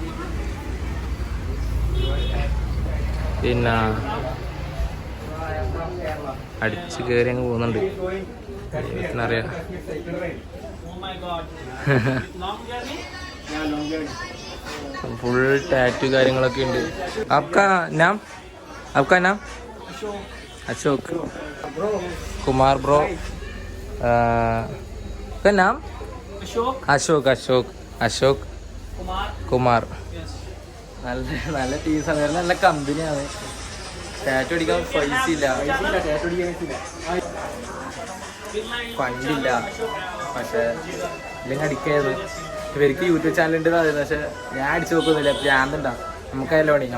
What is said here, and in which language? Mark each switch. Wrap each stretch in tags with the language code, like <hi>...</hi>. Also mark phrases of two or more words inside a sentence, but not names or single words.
<ml>പിന്നെ അടിച്ച് കയറി അങ്ങ് പോകുന്നുണ്ട്. അറിയാം.</ml> <en>full tattoo</en> <ml>കാര്യങ്ങളൊക്കെ ഉണ്ട്.</ml> <hi>आपका नाम अशोक कुमार ब्रो का नाम अशोक कुमार.</hi> <ml>നല്ല ടീസാണ്. നല്ല കമ്പനിയാണ്. ടാറ്റു അടിക്കാൻ പൈസ ഇല്ല. ഫണ്ടില്ല. പക്ഷേ ഇല്ലെങ്കിൽ അടിക്കായിരുന്നു. ഇവർക്ക്</ml> <en>YouTube channel</en> <ml>പറയുന്നത്. പക്ഷേ ഞാൻ അടിച്ചു നോക്കുന്നില്ല. ഭ്രാന്തുണ്ടാ. നമുക്കതില്ല പണി.</ml>